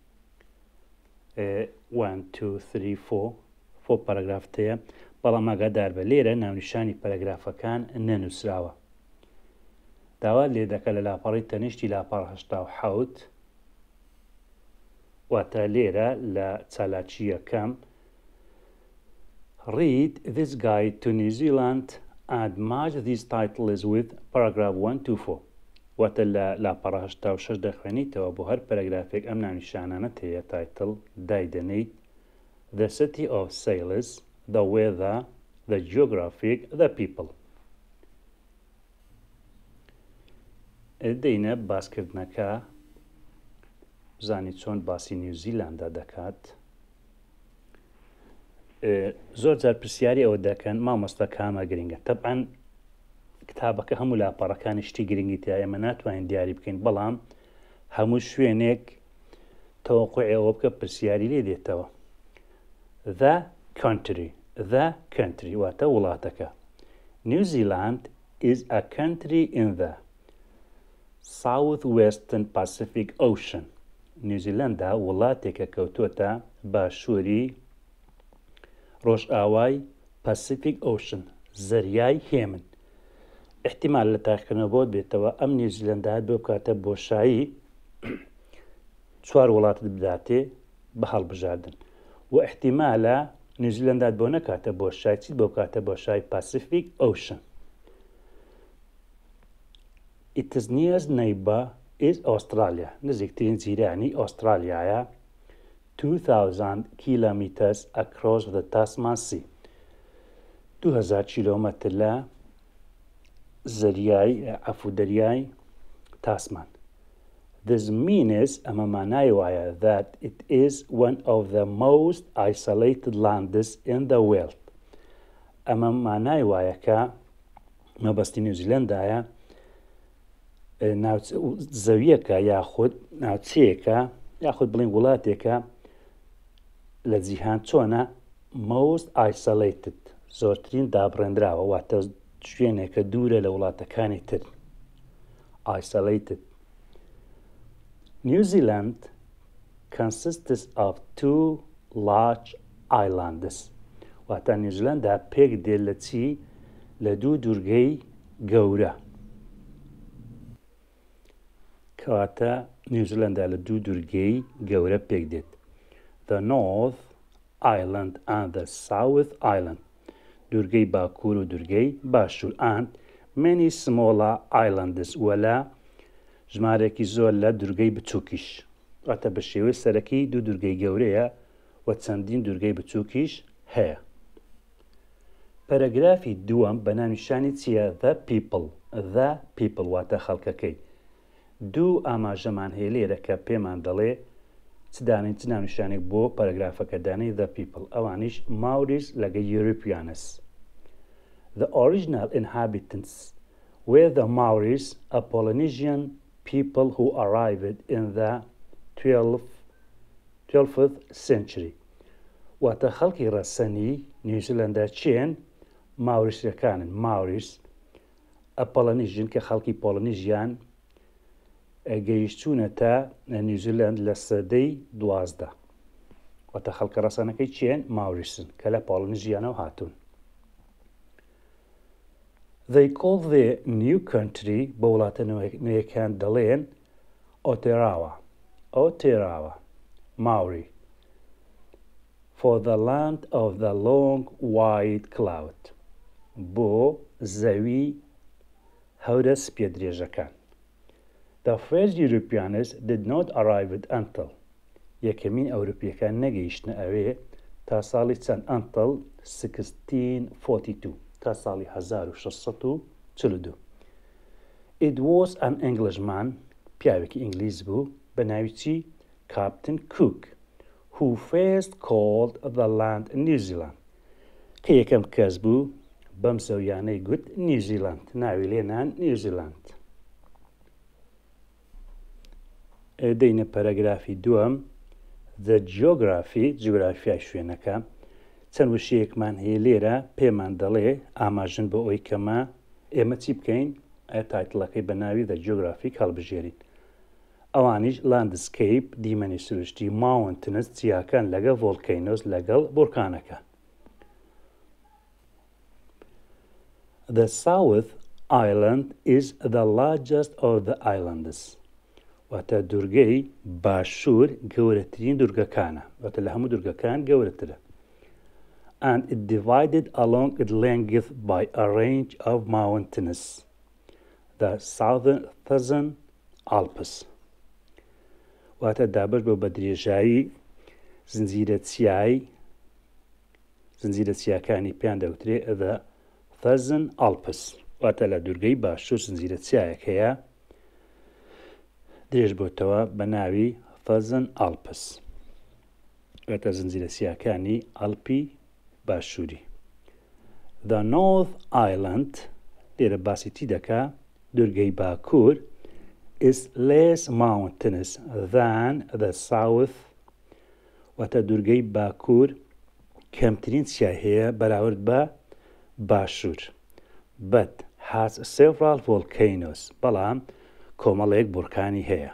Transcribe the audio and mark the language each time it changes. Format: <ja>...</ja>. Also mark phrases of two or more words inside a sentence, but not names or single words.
<ckb>1 2 3 4 پەرەگرافت هەیە، بەڵام ئاگادار بە لێرە ناونیشانی پەرەگرافەکان نەنووسراوە. داوا لێ دەکە لە لاپەڕی تەنیشتی لاپەڕە 87 واتە لێرە لە چالاکی یەکەم</ckb> <en>Read this guide to New Zealand and match this title with paragraph 1 to 4.</en> <ckb>واتە لە لاپەڕە 86 دەخوێنیتەوە بۆ هەر پەرەگرافێک ئەم ناونیشانانەت هەیە تایتڵ دایدەنیت</ckb> <en>The city of sailors, the weather, the geographic, the people.</en> <ckb>دەینە باسکردنەکە زانی چۆن باسی نیوزیلاندا دەکات. زۆر جار پرسیاری ئەوە دەکەن مامۆستا کامە گرنگە. تەبعاً کتابەکە هەموو لاپەڕەکانی شتی گرنگی تیا ئێمە ناتوانین دیاری بکەین، بەڵام هەموو شوێنێک تەوەقوعی ئەوە بکە پرسیاری لێ دێتەوە.</ckb> <en>The country</en> <ckb>واتە وڵاتەکە.</ckb> <en>New Zealand is a country in the southwestern Pacific Ocean.</en> <ckb>نیوزیلاندا وڵاتێکە کەوتووەتە باشووری ڕۆژئاوای</ckb> <en>Pacific Ocean</en> <ckb>زەریای هێمن. احتیمال لە تاقیکردنەوە بۆت بێتەوە ئەم نیوزیلەندات بۆ بکاتە بۆشایی 4 وڵاتت بداتێ بە هەڵبژاردن، و احتیمالە نیوزیلەندات بۆ نەکاتە بۆشای چیت بۆ بکاتە بۆشای</ckb> <en>Pacific Ocean. Its nearest neighbor is Australia.</en> <ckb>نزیکترین جیرانی ئۆسترالیایە.</ckb> <en>2000 kilometers across the Tasman Sea.</en> <ckb>2000 کیلۆمەتر لە دەریای تاسمان.</ckb> <en>This means</en> <ckb>ئەمە مانای وایە</ckb> <en>that it is one of the most isolated lands in the world.</en> <ckb>ئەمە مانای وایە کە مەبەستی نیوزیلەندایە زەویەکە یاخود ناوچەیەکە یاخود بڵین وڵاتێکە لە جیهان چۆنە</ckb> <en>most isolated</en> <ckb>زۆرترین دابڕێنراوە، واتە شوێنێکە دوورە لە وڵاتەکانی تر.</ckb> <en>Isolated. New Zealand consists of 2 large islands.</en> <ckb>واتە نیوزیلاندا پێک دێت لە چی؟ لە دوو دوورگەی گەورە. کەواتە نیوزیلاندا لە دوو دوورگەی گەورە پێک دێت.</ckb> <en>The North Island and the South Island.</en> <ckb>دوورگەی باکوور و دوورگەی باشوور.</ckb> <en>and many smaller islands</en> <ckb>وەلا ژمارێکی زۆر لە دوورگەی بچووکیش. واتە بە شێوەی سەرەکی دوو دوورگەی گەورەیە و چەندین دوورگەی بچووکیش هەیە. پەرەگرافی دووەم بە ناونیشانی چییە؟</ckb> <en>The people</en> <ckb>واتە خەڵکەکەی. دوو ئاماژەمان هەیە لێرە کە پێمان دەڵێ چ دانین چ ناونیشانێک بۆ پەرەگرافەکە دانەی</ckb> <en>The people.</en> <ckb>ئەوانیش Maoris لەگە Europeans.</ckb> <en>The original inhabitants were the Maoris, a Polynesian people who arrived in the 12th century.</en> <ckb>واتە خەڵکی ڕەسەنی نیوزیلەندا چێن؟ ماوریسیەکانن. ماوریس ئە پۆلەنیژن کە خەڵکی پۆلەنیژیان گەیشتوونە تا نیوزیلەند لە سەدەی 12. واتە خەڵکە ڕەسەنەکەی چێن؟ ماوریسن کە لە پۆلەنیژیانەوە هاتوون.</ckb> <en>They call the new country</en> <ckb>بە وڵاتە نوێیەکان دەڵێن ئۆتێراوە</ckb> <en>Maori, for the land of the long white cloud.</en> <ckb>بۆ زەوی هەورە سپێدرێژەکان.</ckb> <en>The first Europeans did not arrive until</en> <ckb>یەکەمین ئەوروپیەکان نەگەیشتنە ئەوێ تا ساڵی چەند until 1642 تا ساڵی 1642.</ckb> <en>It was an Englishman</en> <ckb>پیاوێکی ئینگلیز بوو بە ناوی چی؟</ckb> <en>Captain Cook, who first called the land New Zealand.</en> <ckb>کە یەکەم کەس بوو بەم زەویانەی گوت نیوزیلاند، ناوی لێنان نیوزیلاند. دەینە پەرەگرافی دووەم.</ckb> <en>The geography</en> <ckb>جیۆگرافیای شوێنەکە چەند وشەیەکمان هەیە لێرە پێمان دەڵێ ئاماژن بە ئەوەی کەمە ئێمە چی بکەین؟ ئایا تایتڵەکەی بە ناوی</ckb> <en>The Geographic</en> <ckb>هەڵبژێرین. ئەوانیش لاندسکەیپ دیمەنی سروشتی ماونتنس جیاکان لەگەڵ ڤۆڵکەینۆس لەگەڵ بورکانەکە.</ckb> <en>The South Island is the largest of the islands.</en> <ckb>واتە دوورگەی باشوور گەورەترین دوورگەکانە، واتە لە هەموو دوورگەکان گەورەترە.</ckb> <en>And it divided along its length by a range of mountains, the Southern Alps.</en> <ckb>واتە دابش بۆ بە درێژایی زنجیرە چیاکانی پێیان دەوترێ the Southern Alps. واتە لە دوورگەی باشوور زنجیرە چیایەک هەیە درێژ بۆتەوە بە ناوی Southern Alps. واتە زنجیرە چیاکانی ئەڵپی باشووری.</ckb> <en>The North Island</en> <ckb>لێرە باسی تی دەکا دوورگەی باکوور</ckb> <en>is less mountainous than the south.</en> <ckb>واتە دوورگەی باکوور کەمترین چیا هەیە بەراورد بە باشوور.</ckb> <en>But has several volcanoes.</en> <ckb>بەڵام کۆمەڵێک بورکانی هەیە.</ckb>